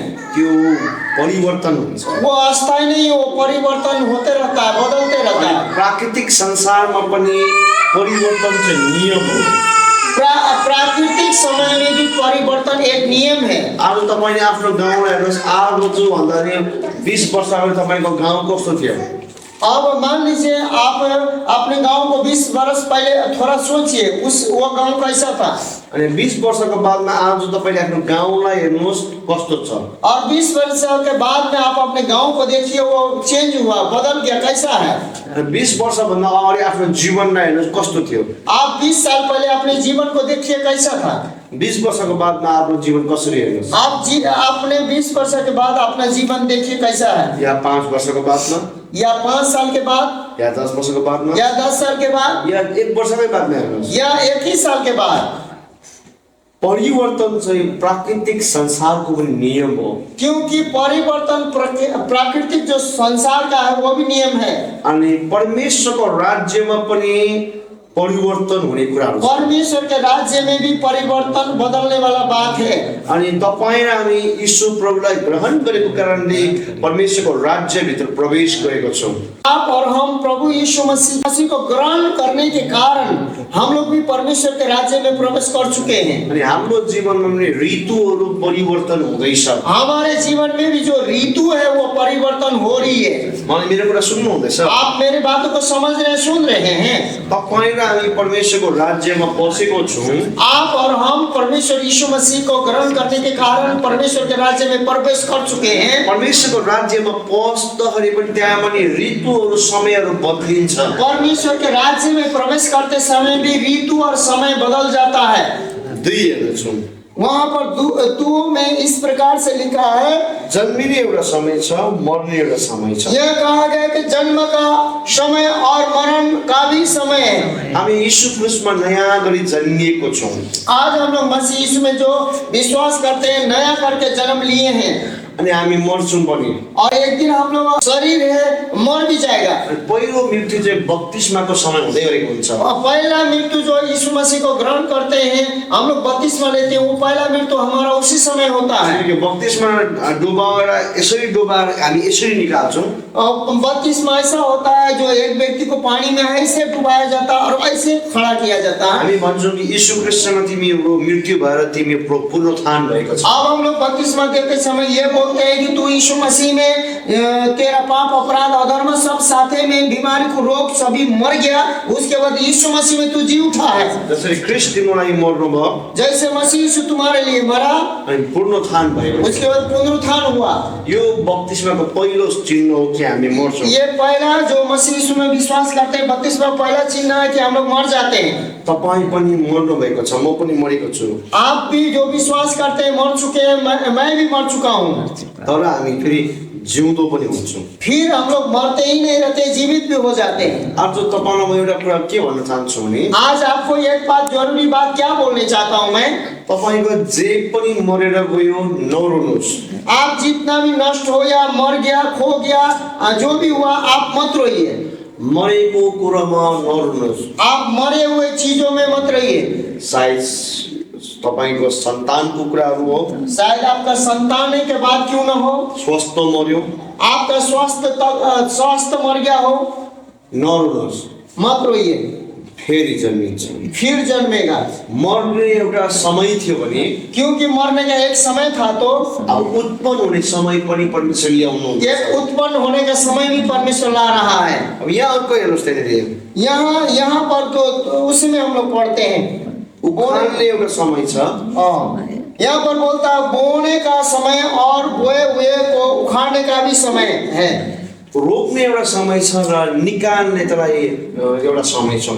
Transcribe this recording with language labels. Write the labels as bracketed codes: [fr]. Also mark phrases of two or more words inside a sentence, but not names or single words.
[ne] त्यो परिवर्तन हुन्छ, [hi] वो अस्थायी नहीं, वो परिवर्तन होते रहता है, बदलते रहता है। [ne] प्राकृतिक संसारमा पनि परिवर्तन चाहिँ नियम हो। [hi] प्राकृतिक समय में भी परिवर्तन एक नियम है। [ne] आज तपाईले आफ्नो गाउँलाई हेर्नुस्, आज जो भन्दा 20 वर्ष अगाडि तपाईको गाउँ कस्तो थियो? [hi] अब मान लीजिए आप अपने गांव को 20 वर्ष पहले थोड़ा सोचिए, वो गांव कैसा था। [ne] अनि 20 वर्षको बादमा आज तपाईले आफ्नो गाउँलाई हेर्नुस् कस्तो छ। [hi] और 20 वर्ष के बाद में आप अपने गांव को देखिए, वो चेंज हुआ, बदल गया, कैसा है। [ne] 20 वर्ष भन्दा अगाडि आफ्नो जीवनलाई हेर्नुस् कस्तो थियो। [hi] आप 20 साल पहले अपने जीवन को देखिए कैसा था। [ne] 20 वर्षको बादमा आफ्नो जीवन कसरी हेर्नुस्। [hi] आप अपने 20 वर्ष के बाद अपना जीवन देखिए कैसा है। [ne] या 5 वर्षको बादमा, [hi] या 5 साल के बाद, [ne] या 10 वर्षको बादमा, [hi] या 10 साल के बाद, [ne] या 1 वर्षकै बादमा हेर्नुस्, [hi] या 1 ही साल के बाद। [ne] परिवर्तन चाहिँ प्राकृतिक संसारको पनि नियम हो। [hi] क्योंकि परिवर्तन प्राकृतिक जो संसार का है वो भी नियम है। [ne] अनि परमेश्वरको राज्यमा पनि परिवर्तन हुने कुराहरू छ। [hi] परमेश्वर के राज्य में भी परिवर्तन बदलने वाला बात है। [ne] अनि तपाईं र हामी यीशु प्रभुलाई ग्रहण गरेको कारणले परमेश्वरको राज्यभित्र प्रवेश गरेको छौँ। [hi] आप और हम प्रभु यीशु मसीह को ग्रहण करने के कारण हम लोग भी परमेश्वर के राज्य में प्रवेश कर चुके हैं। [ne] अनि हाम्रो जीवनमा पनि ऋतुहरू परिवर्तन हुँदैछ। [hi] हमारे जीवन में भी जो ऋतु है वो परिवर्तन हो रही है। [ne] मलाई मेरो कुरा सुन्नु हुँदैछ? [hi] आप मेरी बातों को समझ रहे सुन रहे हैं? [ne] तपाईं र हामी परमेश्वरको राज्यमा पसेको छौँ। [hi] आप और हम परमेश्वर यीशु मसीह को ग्रहण करने के कारण परमेश्वर के राज्य में प्रवेश कर चुके हैं। [ne] परमेश्वरको राज्यमा पस्दाखेरि पनि त्यहाँ पनि ऋतुहरू समयहरू बदलिन्छ। [hi] परमेश्वर के राज्य में प्रवेश करते समय भी ऋतु और समय बदल जाता है। [ne] दुई हेर्छौँ, [hi] वहाँ पर दो में इस प्रकार से लिखा है, [ne] जन्मिने एउटा समय छ, मर्ने एउटा समय छ। [hi] यह कहा गया कि जन्म का समय और मरण का भी समय है। [ne] हामी यीशु ख्रिस्टमा नयाँ गरी जन्मिएको छौँ। [hi] आज हम लोग मसीह यीशु में जो विश्वास करते हैं, नया करके जन्म लिए हैं। [ne] अनि हामी मर्छौँ पनि। [hi] और एक दिन हम लोग शरीर है मर भी जाएगा। [ne] पहिलो मृत्यु चाहिँ बत्तिस्माको समय हुँदै गरेको हुन्छ। [hi] और पहला मृत्यु जो यीशु मसीह को ग्रहण करते हैं, हम लोग बत्तिस्मा लेते हैं, वो पहला मृत्यु हमारा उसी समय होता है। [ne] बत्तिस्मा डुबाएर यसरी डुबाएर हामी यसरी निकाल्छौँ। [hi] और बत्तिस्मा ऐसा होता है जो एक व्यक्ति को पानी में ऐसे डुबाया जाता है और ऐसे खड़ा किया जाता है। [ne] हामी भन्छौँ कि यीशु ख्रिस्टमा तिमीको मृत्यु भएर तिमी पुनरुत्थान भएको छ। [hi] अब हम लोग बत्तिस्मा देते समय ये बोलते हैं कि तू यीशु मसीह में तेरा पाप अपराध अधर्म सब साथे में बीमारी को रोग सभी मर गया, उसके बाद यीशु मसीह में तू जी उठा है। [ne] जसरी ख्रिस्ट तिम्रो लागि मर्नुभयो, [hi] जैसे मसीह यीशु तुम्हारे लिए मरा, [ne] अनि पुनरुत्थान भयो, [hi] उसके बाद पुनरुत्थान हुआ। [ne] यो बत्तिस्माको पहिलो चिन्ह हो कि हामी मर्छौँ। [hi] ये पहला जो मसीह यीशु में विश्वास करते हैं, बत्तिस्मा पहला चिन्ह है कि हम लोग मर जाते हैं। [ne] तपाईँ पनि मर्नु भएको छ, म पनि मरेको छु। [hi] आप भी जो विश्वास करते हैं मर चुके हैं, मैं भी मर चुका हूँ। [ne] तर हामी फेरि जिउँदो पनि हुन्छौँ। [hi] फिर हम लोग मरते ही नहीं रहते, जीवित भी हो जाते हैं। [ne] आज जो तपाईँलाई म एउटा कुरा के भन्न चाहन्छु भने, [hi] आज आपको एक बात जरूरी बात क्या बोलने चाहता हूँ मैं, [ne] तपाईँको जे पनि मरेर गयो नरोनुहोस्। [hi] आप जितना भी नष्ट हो या मर गया खो गया जो भी हुआ आप मत रोइए। [ne] मरेको कुरामा नरुनुहोस्। [hi] आप मरे हुए चीजों में मत रहिए। [ne] सायद तपाईको सन्तानको कुराहरू हो, [hi] शायद आपका संतान के बाद क्यों न हो, [ne] स्वस्थ मर्यो, [hi] आपका स्वास्थ्य मर गया हो, [ne] नरुनुहोस्, [hi] मत रोइए, [ne] फेरि जन्मिन्छ। [hi] फिर जन्मेगा। [ne] मर्ने एउटा समय थियो भने, [hi] क्योंकि मरने का एक समय था तो [ne] अब उत्पन्न हुने समय पनि परमेश्वर ल्याउनुहुन्छ। [hi] एक उत्पन्न होने का समय भी परमेश्वर ला रहा है। [ne] अब यहाँ अर्को हेर्नुहोस् त्यहाँनिर, [hi] यहाँ पर तो उसमें हम लोग पढ़ते हैं [ne] उखाड्ने एउटा समय छ। [hi] यहाँ पर बोलता है बोने का समय और बोए हुए को उखाड़ने का भी समय है। [ne] रोप्ने एउटा समय छ र निकाल्ने त्यसलाई एउटा समय छ।